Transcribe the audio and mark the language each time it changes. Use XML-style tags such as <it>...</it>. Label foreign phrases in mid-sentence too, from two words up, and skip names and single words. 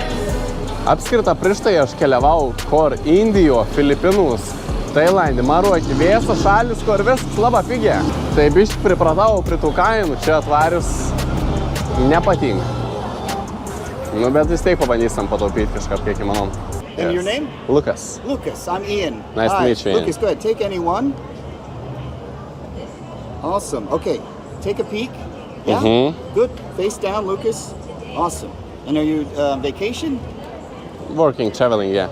<lt>Apskritą prieš tai aš keliavau kur Indijo, Filipinus, Tailandį, Marokį, visas šalis, kur viskas labai pigia. Tai biškai pripratau prie tų kainų, čia atvarius nepatinka. Nu, bet vis tiek pabandysim pataupyti kažką, kiek įmanom.</lt> <en>And your name? Lucas. Lucas, I'm Ian. Nice to meet you, Ian. Lucas, go ahead, take any one. Awesome, okay, take a peek. Yeah, good, face down, Lucas. Awesome. And are you vacation? Working, traveling, yeah.</en>